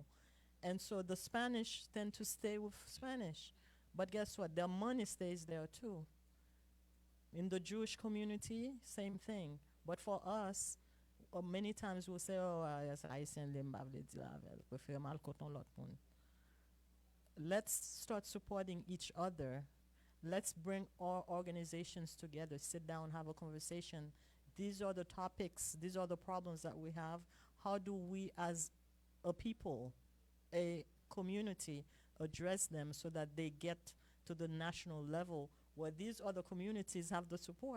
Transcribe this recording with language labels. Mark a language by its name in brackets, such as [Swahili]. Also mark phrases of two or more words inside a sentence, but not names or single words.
[English] And so the Spanish tend to stay with Spanish. But guess what? Their money stays there too. In the Jewish community, same thing. But for us, many times we'll say, oh, yes, I send them back the prefer [Haitian Creole] mal koton lot moun. [English] let's start supporting each other. Let's bring all organizations together, sit down, have a conversation. These are the topics, these are the problems that we have. How do we, as a people, a community, address them so that they get to the national level where these other communities have the support?